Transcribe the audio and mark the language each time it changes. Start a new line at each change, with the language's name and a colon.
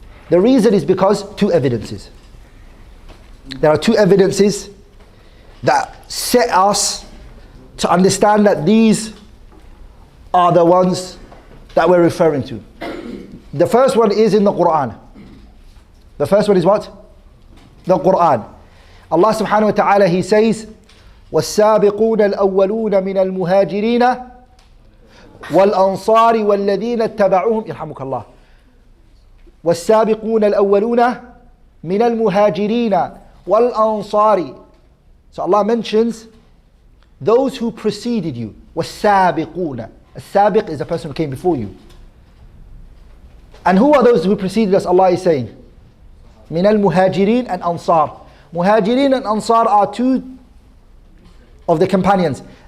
English: The reason is because two evidences. There are two evidences that set us to understand that these are the ones that we're referring to. The first one is in the Quran. The first one is what? The Quran. Allah subhanahu wa ta'ala, He says,
Arabic: والسابقون الأولون من المهاجرين والأنصار والذين اتبعوهم يرحمك الله والسابقون الأولون من المهاجرين والأنصار.
English: So Allah mentions those who preceded you.
Arabic: والسابقون.
English: السابق is the person who came before you. And who are those who preceded us? Allah is saying
Arabic: من المهاجرين
English: and Ansar. Muhajirin and Ansar are two of the companions.